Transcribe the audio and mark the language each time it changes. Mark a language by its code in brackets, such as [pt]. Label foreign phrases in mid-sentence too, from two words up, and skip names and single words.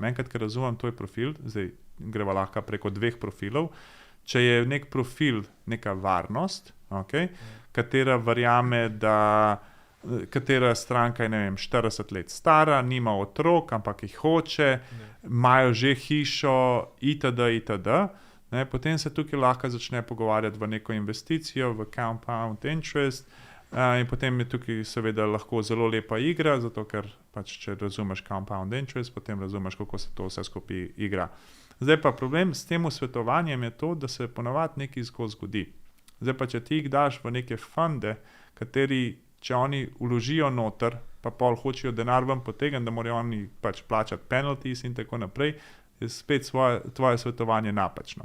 [sl] Enkrat, ker razumem tvoj profil, zdaj greva lahko preko 2 profilov, če je nek profil neka varnost, katera verjame, katera stranka je, 40 let stara, nima otrok, ampak jih hoče, imajo že hišo, itd. Potem se tukaj lahko začne pogovarjati v neko investicijo, v [en] compound interest, [sl] in potem je tukaj seveda lahko zelo lepa igra, zato ker pač, če razumeš [en] compound interest, [sl] potem razumeš, kako se to vse skupaj igra. Zdaj pa problem s tem svetovanjem je to, da se ponavadi nekaj zgodi. Zdaj pa, če ti jih daš v neke funde, kateri, če oni vložijo noter, pa pol hočejo denar ven potegniti, da morajo oni pač plačati penalties in tako naprej, je spet tvoje svetovanje napačno.